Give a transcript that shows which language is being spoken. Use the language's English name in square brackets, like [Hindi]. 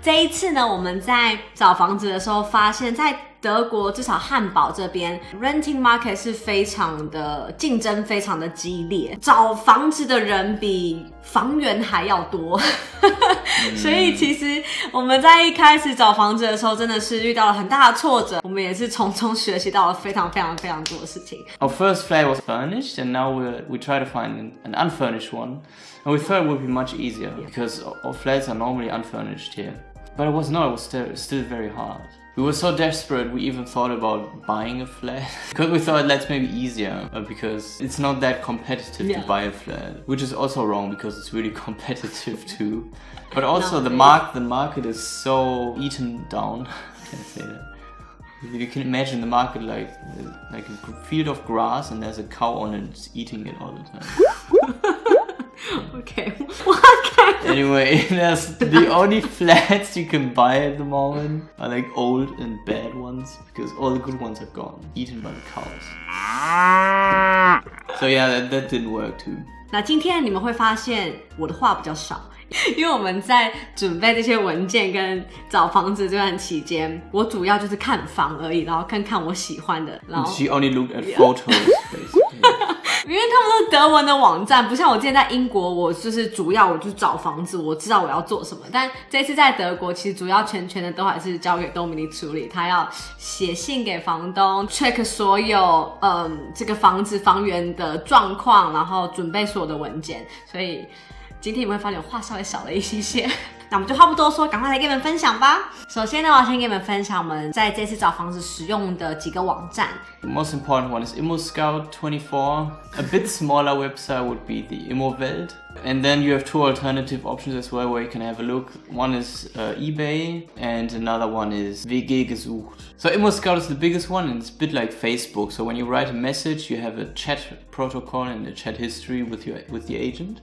[Chinese] 这一次呢，我们在找房子的时候发现，在德国至少汉堡这边 [English] renting market [Chinese] 是非常的竞争非常的激烈，找房子的人比房源还要多所以其实我们在一开始找房子的时候真的是遇到了很大的挫折，我们也是从中学习到了非常多的事情。 [English] Our first flat was furnished and now we try to find an unfurnished one, and we thought it would be much easier because our flats are normally unfurnished here, but it was not. It was still very hard. We were so desperate we even thought about buying a flat because we thought that's maybe easier because it's not that competitive to buy a flat, which is also wrong because it's really competitive too. But also the market is so eaten down. Can I say that? You can imagine the market like a field of grass and there's a cow on it just eating it all the time. Okay, what kind of... Anyway, the only flats you can buy at the moment are like old and bad ones because all the good ones are gone, eaten by the cows. So yeah, that didn't work too. [Chinese] 那今天你们会发现我的话比较少，因为我们在准备这些文件跟找房子这段期间，我主要就是看房而已，然后看我喜欢的。然后 [English] She only looked at photos, basically. [Chinese] 因为他们都是德文的网站，不像我之前在英国，我就是主要我就是找房子，我知道我要做什么。但这次在德国，其实主要全的都还是交给 Dominic 处理，他要写信给房东 ，check 所有这个房子房源的状况，然后准备所有的文件。所以今天你们会发现我话稍微少了一些。那我们就话不多说，赶快来跟你们分享吧。首先呢，我要先跟你们分享我们在这次找房子使用的几个网站。 [English] The most important one is ImmoScout24. A bit smaller website would be the Immowelt. And then you have two alternative options as well where you can have a look. One is eBay and another one is WG gesucht. So ImmoScout is the biggest one and it's a bit like Facebook. So when you write a message, you have a chat protocol and a chat history with the agent.